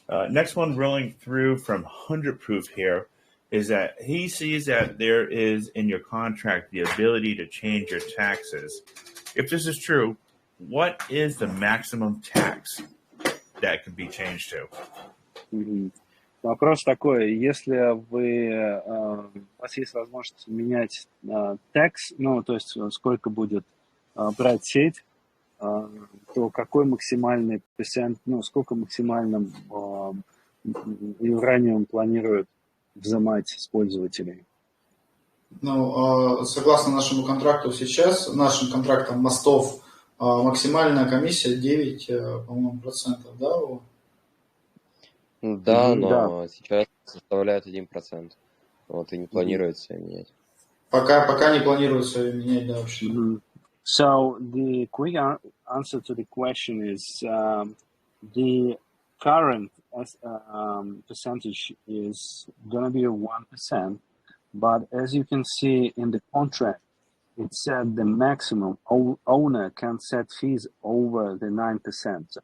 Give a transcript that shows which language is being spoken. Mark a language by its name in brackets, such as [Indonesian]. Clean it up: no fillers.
[English] Next one rolling through from 100 Proof here is that he sees that there is in your contract the ability to change your taxes. If this is true, what is the maximum tax that can be changed to? Mm-hmm. [Russian] Вопрос такой, если вы, у вас есть возможность менять tax, ну, то есть сколько будет брать сеть, то какой максимальный процент, ну, сколько максимально Uranium планирует взимать с пользователей? Ну, согласно нашему контракту сейчас, нашим контрактам мостов Максимальная комиссия 9, по-моему, процентов, да? Да, но сейчас составляет 1%. Вот, и не планируется менять. Пока не планируется менять, да, вообще. [English] So the quick answer to the question is the current percentage is going to be 1%, but as you can see in the contract, it said the maximum owner can set fees over the 9%.